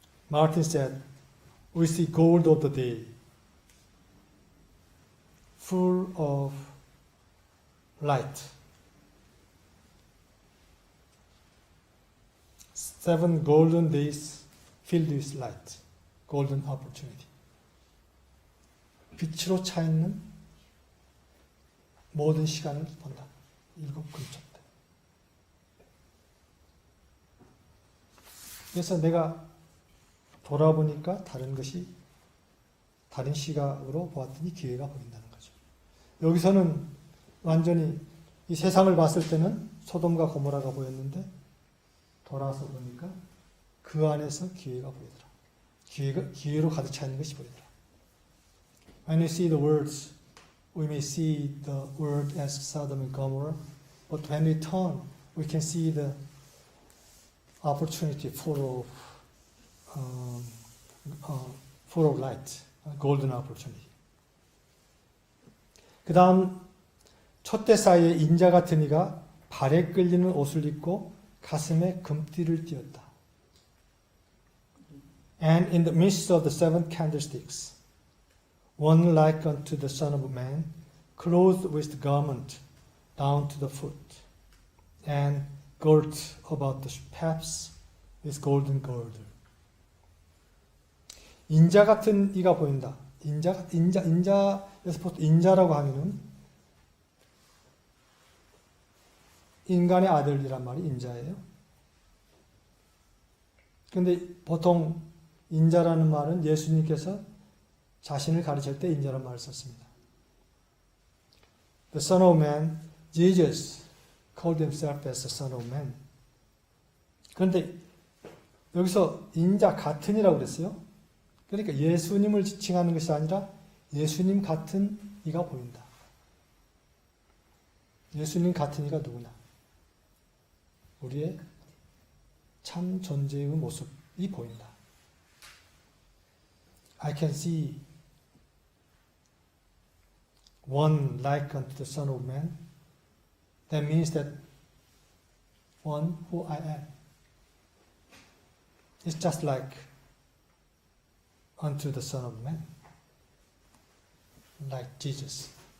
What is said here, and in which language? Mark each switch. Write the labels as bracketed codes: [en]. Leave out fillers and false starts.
[en] Martin said, "We see gold of the day, full of light. 7 golden days filled with light, golden opportunity." [ko] 빛으로 차 있는 모든 시간을 본다. 7 금초대. 그래서 내가 돌아보니까 다른 것이 다른 시각으로 보았더니 기회가 보인다는 거죠. 여기서는 완전히 이 세상을 봤을 때는 소돔과 고모라가 보였는데 돌아서 보니까 그 안에서 기회가 보이더라. 기회로 가득 차 있는 것이 보이더라. [en] When we see the words, we may see the world as Sodom and Gomorrah, but when we turn, we can see the opportunity full of light, golden opportunity. [ko] 그 다음 촛대 사이에 인자 같은 이가 발에 끌리는 옷을 입고 가슴에 금띠를 띄었다. [en] And in the midst of the 7 candlesticks, one like unto the Son of Man, clothed with the garment down to the foot, and girt about the paps with golden girdle. [ko] 인자 같은 이가 보인다. 인자에서 보통 인자라고 하면은 인간의 아들이란 말이 인자예요. 근데 보통 인자라는 말은 예수님께서 자신을 가르칠 때 인자라는 말을 썼습니다. [en] The Son of Man, Jesus called himself as the Son of Man. [ko] 그런데 여기서 인자 같은이라고 그랬어요. 그러니까 예수님을 지칭하는 것이 아니라 예수님 같은 이가 보인다. 예수님 같은 이가 누구냐? 우리의 참 존재의 모습이 보인다. [en] I can see one like unto the Son of Man. That means that one who I am is just like unto the Son of Man, like Jesus.